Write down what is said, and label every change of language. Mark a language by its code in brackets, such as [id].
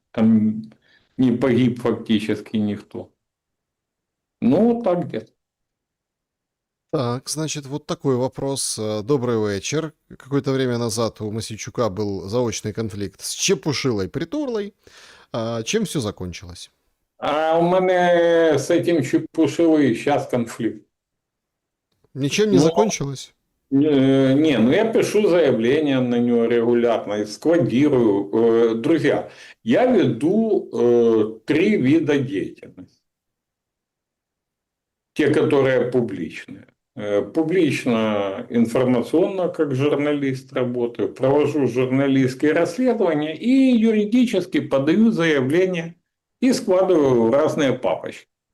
[ru] Там не погиб фактически никто. Так где-то. Так, значит, вот такой вопрос. Добрый вечер. Какое-то время назад у Мосейчука был заочный конфликт с Чепушилой Притурлой. Чем все закончилось? [uk] А у мене з цим Чепушилою зараз конфлікт. [ru] Ничем не Ну, закончилось? я пишу заявление на него регулярно и складирую. Друзья, я веду 3 вида деятельности. Те, которые публичные. Публично, информационно, как журналист работаю, провожу журналистские расследования и юридически подаю заявления и складываю в разные папочки.